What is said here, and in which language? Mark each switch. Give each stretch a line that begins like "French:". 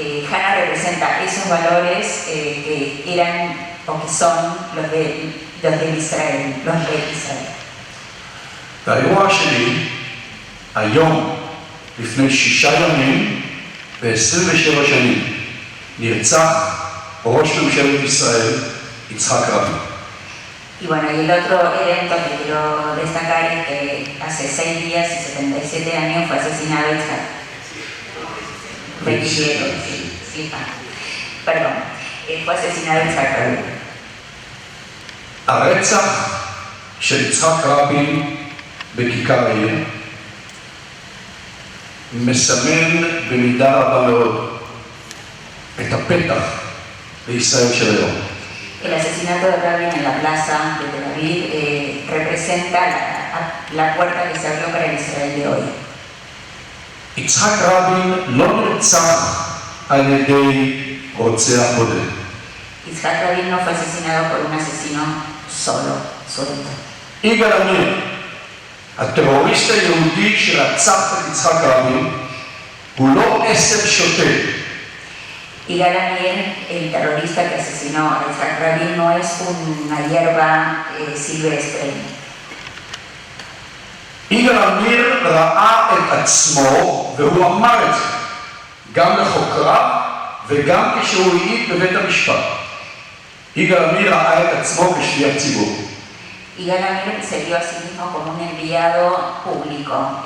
Spanish: Hannah representa esos valores que eran o que son los de Israel, los de Israel.
Hebrew: והאירוע השני, היום, לפני 6 ימים ו27 שנים, נרצח ראש ממשלת ישראל, יצחק רבין.
Spanish: Y bueno, y el otro evento que quiero destacar es que hace 6 días y 77 años fue asesinado Yitzhak. 27, sí, perdón, fue asesinado Yitzhak Rabin.
Hebrew: הרצח של יצחק רבין בכיכר העיר מסמן במידה רבה מאוד את הפתח לישראל של היום.
Spanish: El asesinato de Rabin en la plaza de Tel Aviv representa la puerta que se abrió para el Israel de hoy.
Hebrew: יצחק רבין לא נרצח על ידי רוצח בודד.
Spanish: Yitzhak Rabin no fue asesinado por un asesino solo, solito.
Hebrew: יגאל עמיר, הטרוריסט היהודי שרצח את יצחק רבין, הוא לא עשב שוטה.
Spanish: Yigal Amir, el terrorista que asesinó a Yitzhak Rabin, no es una hierba silvestre.
Hebrew: יגאל עמיר ראה את עצמו, והוא אמר את זה, גם לחוקריו וגם כשהוא העיד בבית המשפט. יגאל עמיר ראה את עצמו כשליח ציבור.
Spanish: Yigal Amir se vio a sí mismo como un enviado público.